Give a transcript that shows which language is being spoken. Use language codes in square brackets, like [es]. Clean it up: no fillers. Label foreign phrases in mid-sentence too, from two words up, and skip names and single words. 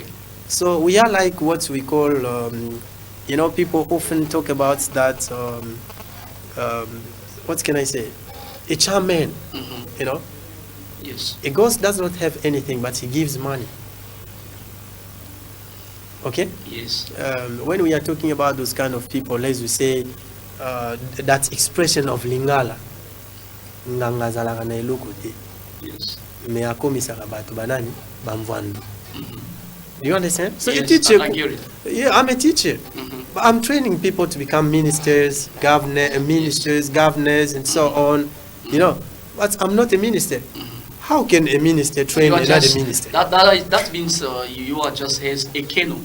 [en] So we are like what we call, people often talk about that, what can I say? A charm man, Mhm. Yes. A ghost does not have anything, but he gives money. Okay? Yes. When we are talking about those kind of people, as we say, that expression of lingala, [ln] nganga zalaka na eloko te, [en] Yes. [ln] me akomisaka bato banani bamvwandu. [en] Do you understand? So a Yes, teacher, I get it. yeah, I'm a teacher. Mhm. But I'm training people to become ministers, governors, and so on. But I'm not a minister. How can a minister train You are another just, minister? that means you are just as a canoe.